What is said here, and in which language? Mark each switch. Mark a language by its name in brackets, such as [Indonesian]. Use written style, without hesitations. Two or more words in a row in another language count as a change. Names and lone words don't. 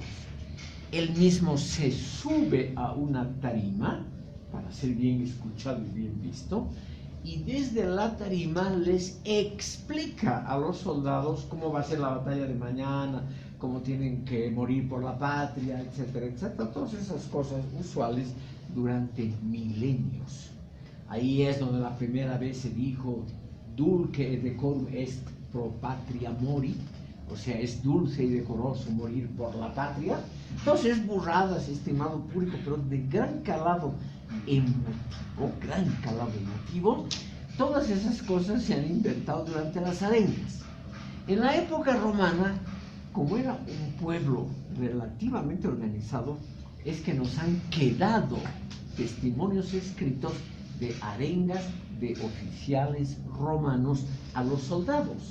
[Spanish] Él mismo se sube a una tarima para ser bien escuchado y bien visto, y desde la tarima les explica a los soldados cómo va a ser la batalla de mañana, cómo tienen que morir por la patria, etcétera, etcétera. Todas esas cosas usuales durante milenios. Ahí es donde la primera vez se dijo [Latin] dulce et decorum est pro patria mori, [Spanish] o sea, es dulce y decoroso morir por la patria. Entonces, burradas, estimado público, pero de gran calado emotivo, todas esas cosas se han inventado durante las arengas. En la época romana, como era un pueblo relativamente organizado, es que nos han quedado testimonios escritos de arengas de oficiales romanos a los soldados.